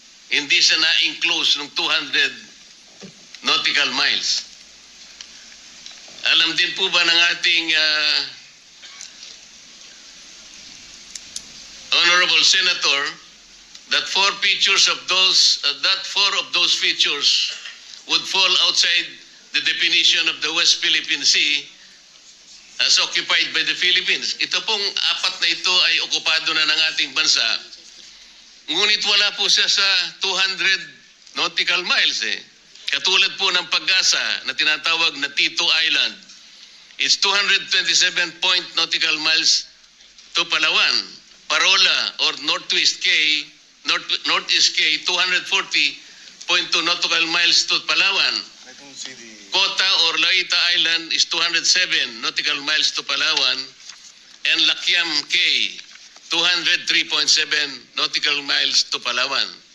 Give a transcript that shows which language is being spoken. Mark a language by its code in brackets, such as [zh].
[tl] Hindi siya na-enclose ng 200 nautical miles. Alam din po ba ng ating [en] honorable senator that four of those features would fall outside the definition of the West Philippine Sea as occupied by the Philippines. [tl] Ito pong apat na ito ay okupado na ng ating bansa. Ngunit wala po siya sa 200 nautical miles Katulad po ng Pag-asa na tinatawag na Tito Island. [en] It's 227 nautical miles to Palawan. Parola or Northeast Caye, 240.2 nautical miles to Palawan. I don't see the... Kota or Laita Island is 207 nautical miles to Palawan, and Lakiam Caye, 203.7 nautical miles to Palawan.